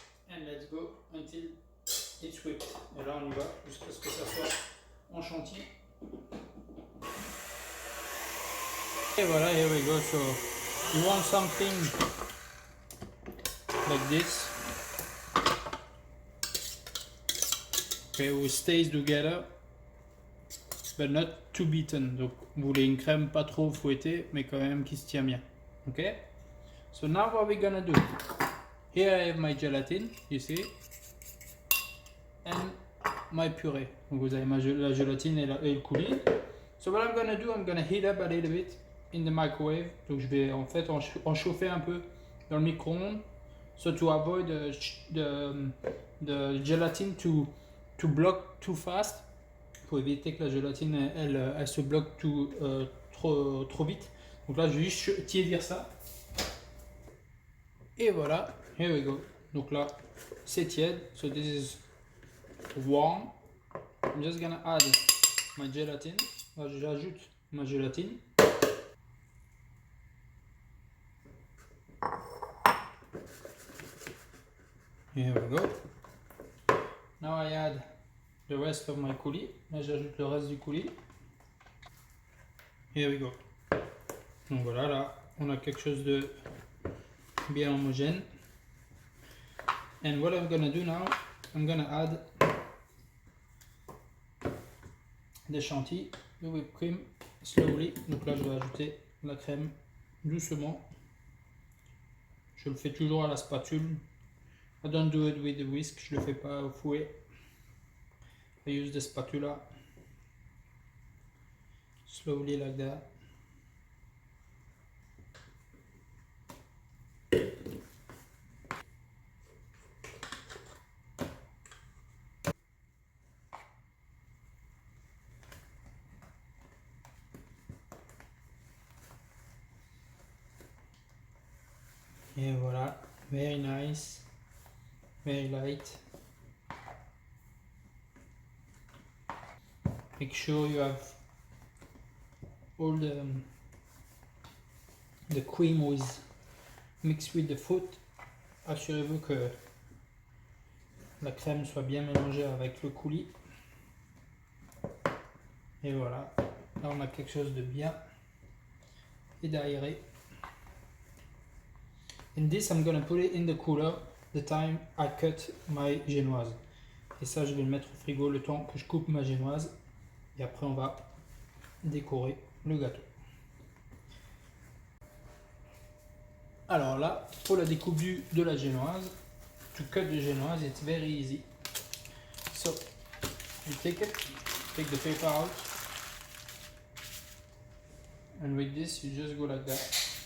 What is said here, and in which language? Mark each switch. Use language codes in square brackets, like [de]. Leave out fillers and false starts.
[en] And let's go until it's whipped. [fr] Et là on y va jusqu'à ce que ça soit en chantilly. Et voilà, here we go. [en] So you want something like this. Okay, we stays together, but not too beaten. [fr] Donc, vous voulez une crème pas trop fouettée, mais quand même qui se tient bien. [en] Okay? So now what we're gonna do? Here I have my gelatin, you see, and my puree. [fr] Donc vous avez la gélatine et le coulis. [en] So what I'm gonna do, I'm gonna heat up a little bit in the microwave. [fr] Donc je vais en fait en chauffer un peu dans le micro-ondes. [en] So to avoid the gelatin to block too fast, [fr] pour éviter que la gélatine elle se bloque trop vite. Donc là je vais juste tiédir ça et voilà, [en] here we go. [fr] Donc là c'est tiède, [en] so this is warm. I'm just gonna add my gelatin. [fr] Là j'ajoute ma gélatine. [en] Here we go. Now I add the rest of my coulis. [fr] Là j'ajoute le reste du coulis. [en] Here we go. [fr] Donc voilà, là on a quelque chose de bien homogène. [en] And what I'm gonna do now, I'm gonna add the chantilly, the whipped cream slowly. [fr] Donc là je vais ajouter la crème doucement. Je le fais toujours à la spatule. [en] I don't do it with the whisk, [fr] je le fais pas au fouet. [en] I use the spatula slowly like that. [fr] Et voilà, [en] very nice, very light. Make sure you have all the cream with mixed with the fruit [fr] assurez-vous que la crème soit bien mélangée avec le coulis. Et voilà, là on a quelque chose de bien et d'aéré. [en] And this I'm gonna put it in the cooler the time I cut my génoise. [fr] Et ça je vais le mettre au frigo le temps que je coupe ma génoise. Et après on va décorer le gâteau. Alors là, pour la découpe de la génoise, [en] to cut the génoise, it's very easy. So, you take the paper out, and with this you just go like that.